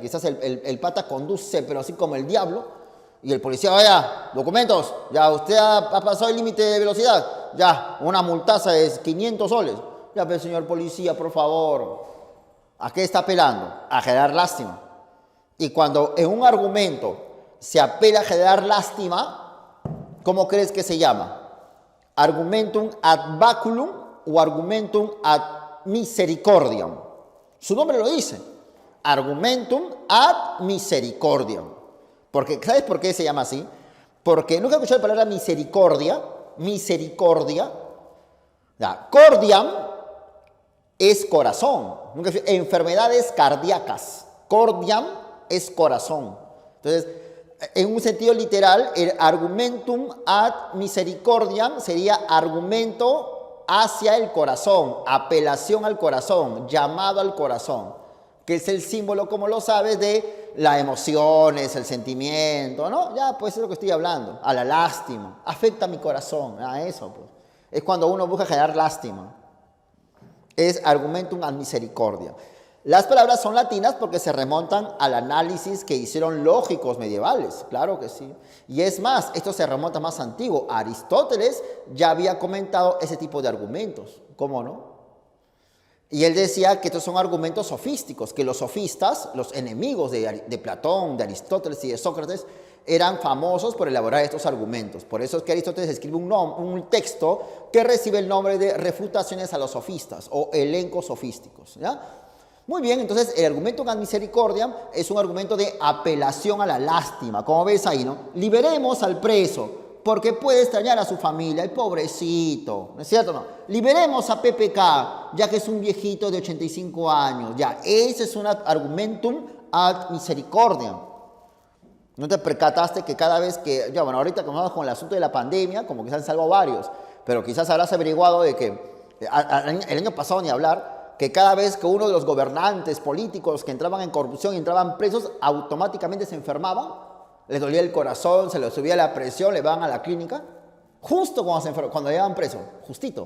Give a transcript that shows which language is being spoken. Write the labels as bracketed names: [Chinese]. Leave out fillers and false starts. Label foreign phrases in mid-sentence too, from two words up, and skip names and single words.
[Spanish] Quizás el pata conduce, pero así como el diablo. Y el policía, vaya, documentos, ya usted ha pasado el límite de velocidad, ya, una multaza de 500 soles. Ya, pero señor policía, por favor, ¿a qué está apelando? A generar lástima. Y cuando en un argumento se apela a generar lástima, ¿cómo crees que se llama? [Latin] Argumentum ad baculum o argumentum ad misericordiam. [Spanish] Su nombre lo dice, [Latin] argumentum ad misericordiam. [Spanish] Porque, ¿sabes por qué se llama así? Porque nunca he escuchado la palabra misericordia. Misericordia. Ya, cordiam es corazón. Nunca he enfermedades cardíacas. Cordiam es corazón. Entonces, en un sentido literal, el [Latin] argumentum ad misericordiam [Spanish] sería argumento hacia el corazón, apelación al corazón, llamado al corazón, que es el símbolo, como lo sabes, de las emociones, el sentimiento, ¿no? Ya, pues es lo que estoy hablando, a la lástima, afecta mi corazón, a eso, pues. Es cuando uno busca generar lástima. Es [Latin] argumentum ad misericordia. [Spanish] Las palabras son latinas porque se remontan al análisis que hicieron lógicos medievales, claro que sí. Y es más, esto se remonta más antiguo. Aristóteles ya había comentado ese tipo de argumentos, ¿cómo no? Y él decía que estos son argumentos sofísticos, que los sofistas, los enemigos de Platón, de Aristóteles y de Sócrates, eran famosos por elaborar estos argumentos. Por eso es que Aristóteles escribe un texto que recibe el nombre de Refutaciones a los sofistas o elencos sofísticos, ¿ya? Muy bien, entonces el argumento [Latin] ad misericordiam [Spanish] es un argumento de apelación a la lástima. Como ves ahí, ¿no? Liberemos al preso, porque puede extrañar a su familia, el pobrecito, ¿no es cierto? No. Liberemos a PPK, ya que es un viejito de 85 años. Ya, ese es un [Latin] argumentum ad misericordiam. [Spanish] ¿No te percataste que cada vez que, ya bueno, ahorita como con el asunto de la pandemia, como que se han salvado varios, pero quizás habrás averiguado de que el año pasado ni hablar, que cada vez que uno de los gobernantes políticos que entraban en corrupción y entraban presos, automáticamente se enfermaban, les dolía el corazón, se les subía la presión, le van a la clínica, justo cuando llegaban presos, justito.